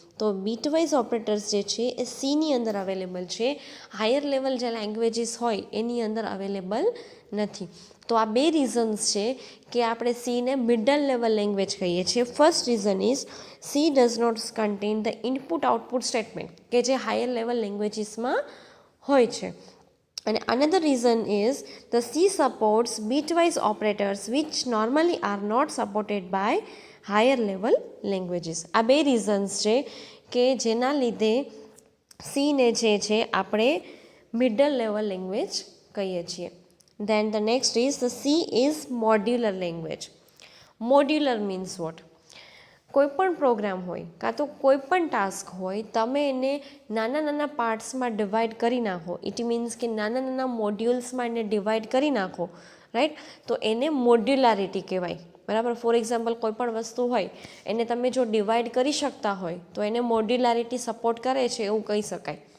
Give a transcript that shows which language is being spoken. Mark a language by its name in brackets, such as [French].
[Gujarati] તો bitwise operators જે છે એ સીની અંદર અવેલેબલ છે, હાયર લેવલ જે લેંગ્વેજીસ હોય એની અંદર અવેલેબલ નથી. તો આ બે રીઝન્સ છે કે આપણે સીને મિડલ લેવલ લેંગ્વેજ કહીએ છીએ. [English] first reason is she does not contain the input output statement [Gujarati] કે જે હાયર લેવલ લેંગ્વેજીસમાં હોય છે. [English] And another reason is the C supports bitwise operators which normally are not supported by higher level languages. [Gujarati] આ બે reasons છે કે જેના લીધે સીને જે છે આપણે મિડલ લેવલ લેંગ્વેજ કહીએ છીએ. [English] Then the next is the C is modular language. Modular means what? [Gujarati] કોઈ પણ પ્રોગ્રામ હોય કાં તો કોઈ પણ ટાસ્ક હોય, તમે એને નાના નાના પાર્ટ્સમાં ડિવાઈડ કરી નાખો, ઇટ મીન્સ કે નાના નાના મોડ્યુલ્સમાં એને ડિવાઈડ કરી નાખો રાઈટ, તો એને મોડ્યુલારિટી કહેવાય બરાબર. ફોર એક્ઝામ્પલ કોઈ પણ વસ્તુ હોય એને તમે જો ડિવાઈડ કરી શકતા હોય તો એને મોડ્યુલારિટી સપોર્ટ કરે છે એવું કહી શકાય.